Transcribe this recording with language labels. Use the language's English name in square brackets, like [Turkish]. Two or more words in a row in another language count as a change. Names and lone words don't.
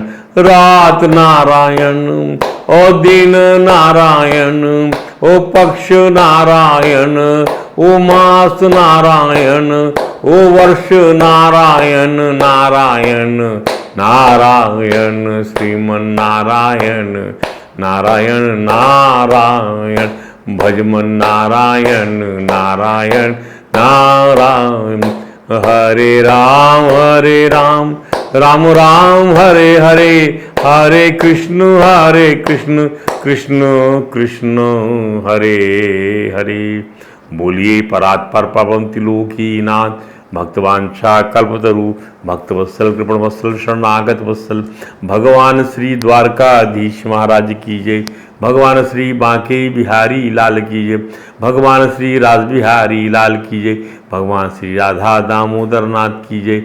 [Hindi] रात नारायण, ओ दिन नारायण, ओ पक्ष नारायण, ओ मास नारायण, ओ वर्ष नारायण नारायण नारायण श्रीमन नारायण नारायण नारायण भजमन नारायण नारायण नारायण। [Sanskrit] हरे राम राम राम हरे हरे, हरे कृष्ण कृष्ण कृष्ण हरे हरे। [Hindi] बोलिए परात्पर पवन त्रिलोकी नाथ भक्तवांछा कल्पतरु भक्तवत्सल कृपण वत्सल शरणागत वत्सल भगवान श्री द्वारकाधीश महाराज की जय। भगवान श्री बांके बिहारी लाल की जय। भगवान श्री रासबिहारी लाल की जय। भगवान श्री राधा दामोदर नाथ की जय।